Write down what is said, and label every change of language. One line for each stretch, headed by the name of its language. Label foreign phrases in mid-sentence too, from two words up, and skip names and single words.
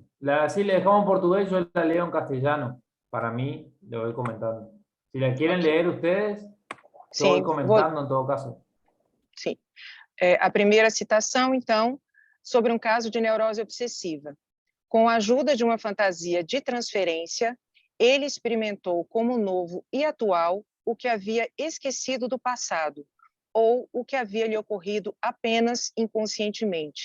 Spanish: Sí, le dejamos en portugués, yo la leo en castellano. Para mí, le voy comentando. Si la quieren leer ustedes, yo voy comentando en todo caso.
Portuguese: Sim. A primeira citação, então, sobre um caso de neurose obsessiva. Com a ajuda de uma fantasia de transferência, ele experimentou como novo e atual o que havia esquecido do passado, ou o que havia lhe ocorrido apenas inconscientemente.